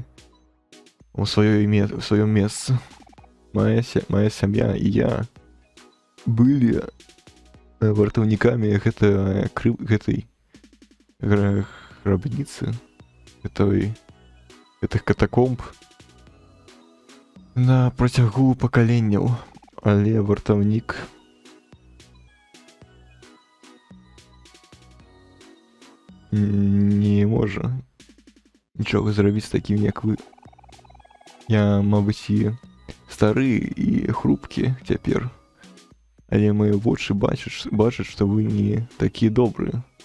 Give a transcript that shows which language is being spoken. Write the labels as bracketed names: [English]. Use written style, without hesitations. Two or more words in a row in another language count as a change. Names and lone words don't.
[Russian] В своем месте. Моя семья и я были вартовниками этой гробницы, этих катакомб [Belarusian] на протягу пакаленняў, але вартаўнік не можа нічога зрабіць такім, як вы. Я, мабыць, і стары і хрупкі цяпер, але мае вочы бачаць, што вы не такі добры.